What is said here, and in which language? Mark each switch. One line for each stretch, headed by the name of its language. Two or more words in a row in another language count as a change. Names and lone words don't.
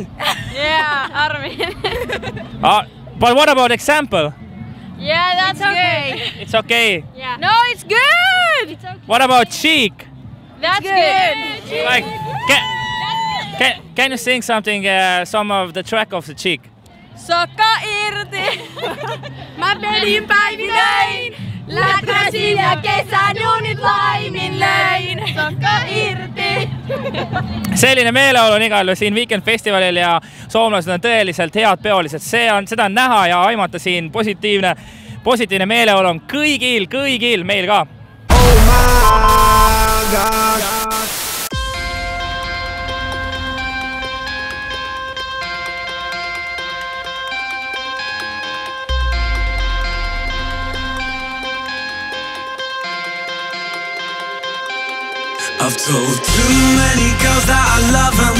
English: Yeah, Armin. But what about Example? Yeah, that's okay. It's okay. Yeah. No, it's good. It's okay. What about Cheek? That's good. Like, can you sing something, some of the track of the Cheek?
Finnish: Sokka irti. Mä pelin päivinöin. Lätkäsin ja kesän juunit laimin löin. Sokka irti.
Estonian: Selline meeleolu on igal siin Weekend Festivalil ja soomlased on tõeliselt head peolised. Seda on näha ja aimata siin positiivne meeleolu on kõigil meil ka.
English: Oh my God. I've told too many girls that I love them.